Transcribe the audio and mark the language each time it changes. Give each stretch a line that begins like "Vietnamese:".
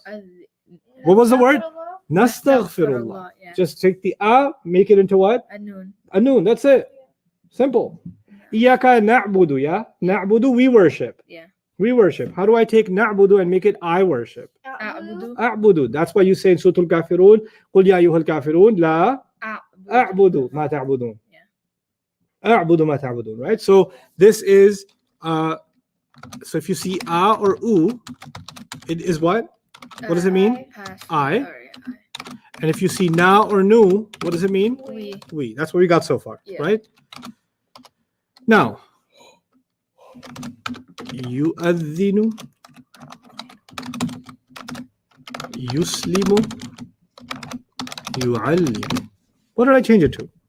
Arabic: نعذب
English: What was the word? Nastaghfirullah. yeah Just take the a, make it into what?
Arabic: النون
English: A noon. That's it. Simple. Iyaka na'budu, yeah? Na'budu, we worship. yeah We worship. How do I take na'budu and make it I worship?
Arabic: أعبد A'budu.
English: That's why you say in Surah Al-Kafirun,
Arabic: قُلْ يَا أَيُّهَا الْكَافِرُونَ لَا أَعْبُدُ مَا تَعْبُدُونَ. أَعْبُدُ مَا تَعْبُدُونَ.
English: Right? So this is, so if you see a or u, it is what? What does it mean? Past. I. Sorry, And if you see na or nu, what does it mean? we That's what we got so far, Yeah. right? Now, yu'adhinu, yuslimu, yu'allimu. What did I change it to?